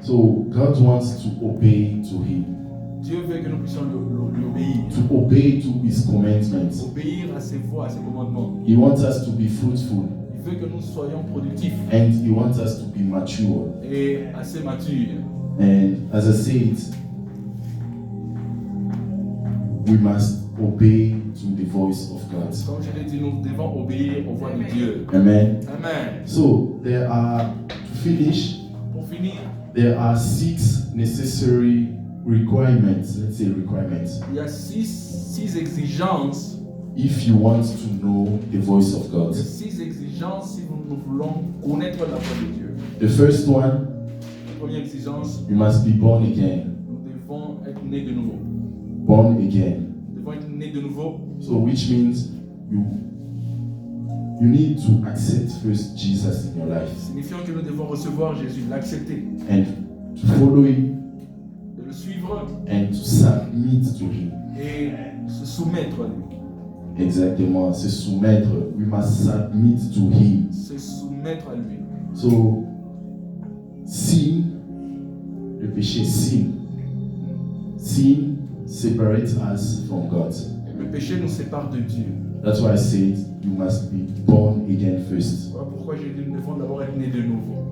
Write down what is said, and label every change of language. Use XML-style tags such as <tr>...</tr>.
<en>So God wants to obey to Him,</en> <fr>Dieu veut que nous puissions lui obéir.</fr> <en>to obey to His commandments.</en> <fr>Obéir à ses voies, à ses commandements.</fr> <en>He wants us to be fruitful,</en> <fr>Il veut que nous soyons productifs</fr> <en>and He wants us to be mature.</en> <fr>et assez matures.</fr> <en>And as I said, we must obey to the voice of God.</en> <fr>Comme je l'ai dit, nous devons obéir aux voix de Dieu. Amen. Amen.</fr> <en>So there are, to finish,</en> <fr>Pour finir,</fr> <en>there are 6 necessary requirements. Let's say requirements.</en> <fr>il y a six exigences.</fr> <en>If you want to know the voice of God.</en> <fr>Il y a 6 exigences si nous voulons connaître la voix de Dieu.</fr> <en>The first one,</en> <fr>La première exigence,</fr> <en>you must be born again.</en> <fr>nous devons être nés de nouveau.</fr> <en>Born again.</en> <fr>Nous devons être nés de nouveau.</fr> <en>So which means you need to accept first Jesus in your life</en> <fr>Signifiant que nous devons recevoir Jésus, l'accepter,</fr> <en>and to follow Him</en> <fr>de le suivre</fr> <en>and to submit to Him.</en> <fr>et se soumettre à lui. Exactement, se soumettre.</fr> <en>We must submit to Him.</en> <fr>Se soumettre à lui.</fr> <en>So, sin,</en> <fr>le péché,</fr> <en>sin. Sin separates us from God.</en> <fr>Le péché nous sépare de Dieu.</fr> <en>That's why I said you must be born again first.</en> <fr>Voilà pourquoi j'ai dit nous devons d'abord être nés de nouveau.</fr>